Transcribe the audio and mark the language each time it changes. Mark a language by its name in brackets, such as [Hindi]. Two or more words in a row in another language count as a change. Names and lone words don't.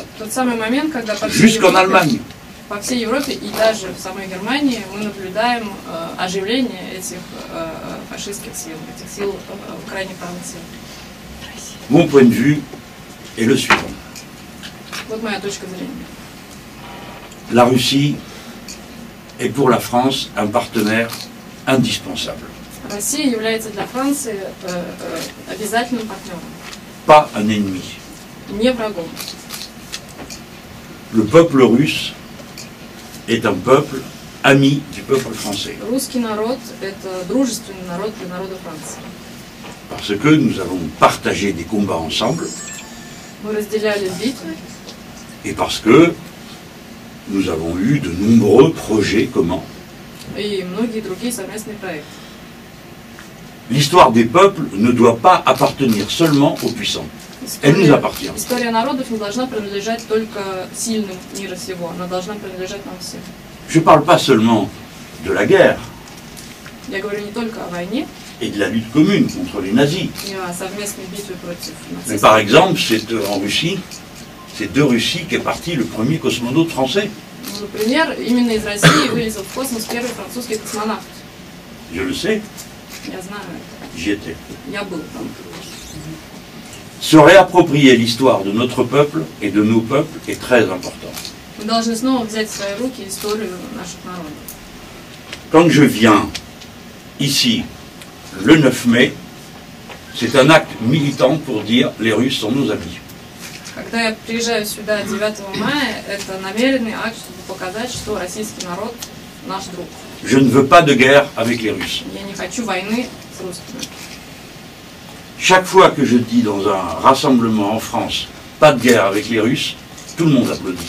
[Russian] Тот самый момент, когда [French] Jusqu'en Allemagne. [Russian] по всей Европе и даже в самой Германии мы наблюдаем оживление этих фашистских сил, этих сил крайне правых сил. [French] Mon point de vue est le suivant. [Russian] Вот моя точка зрения. [French] La Russie est pour la France un partenaire indispensable, [Russian] Россия является для Франции обязательным партнером, [French] pas un ennemi. [Russian] не врагом. [French] Le peuple russe est un peuple ami du peuple français, [Russian] Русский народ – это дружественный народ для народа Франции. [French] parce que nous avons partagé des combats ensemble [Russian] Мы разделяли битвы, [French] et parce que nous avons eu de nombreux projets communs. [Russian] и многие другие совместные проекты. [French] L'histoire des peuples ne doit pas appartenir seulement aux puissants. Elle nous appartient. [Russian] История народов не должна принадлежать только сильным мира сего, она должна принадлежать нам всем. [French] Je ne parle pas seulement de la guerre [Russian] Я говорю не только о войне [French] et de la lutte commune contre les nazis. [Russian] и о совместной битве против [French] Mais [Russian] нацистов. [French] par exemple, c'est en Russie, c'est de Russie qu'est parti le premier cosmonaute français. [Russian] Ну, например, именно из России вылетел в космос первый французский космонавт. [French] Je le sais, [Russian] Я знаю это. [French] j'y étais. [Russian] Я был там. [French] Se réapproprier l'histoire de notre peuple et de nos peuples est très important. [Russian] Мы должны снова взять в свои руки историю наших народов. [French] Quand je viens ici le 9 mai, c'est un acte militant pour dire les Russes sont nos amis. [Russian] Когда я приезжаю сюда 9 мая, это намеренный акт, чтобы показать, что российский народ наш друг. [French] Je ne veux pas de guerre avec les Russes. [Russian] Я не хочу войны с русскими. [French] Chaque fois que je dis dans un rassemblement en France, pas de guerre avec les Russes, tout le monde applaudit.